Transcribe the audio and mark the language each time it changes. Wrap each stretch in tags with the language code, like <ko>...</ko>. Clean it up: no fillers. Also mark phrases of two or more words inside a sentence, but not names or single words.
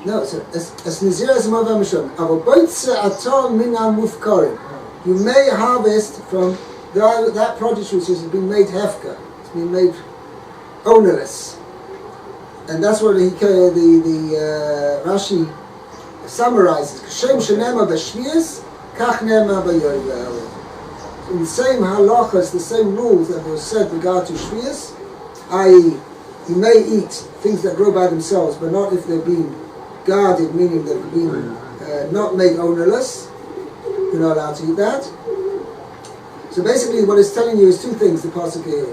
<en>No, so as Nazir as Mavar Mishon. You may harvest from that produce which has been made hefka. It's been made ownerless. And that's what the Rashi summarizes.</en> <he>כשם שנאמר בשביעית, כך נאמר ביובל.</he> <en>In the same halachas, the same rules that were said regard to shvius, i.e., you may eat things that grow by themselves, but not if they've been guarded, meaning they've been not made ownerless. You're not allowed to eat that. So basically what it's telling you is two things, the pasuk here.</en>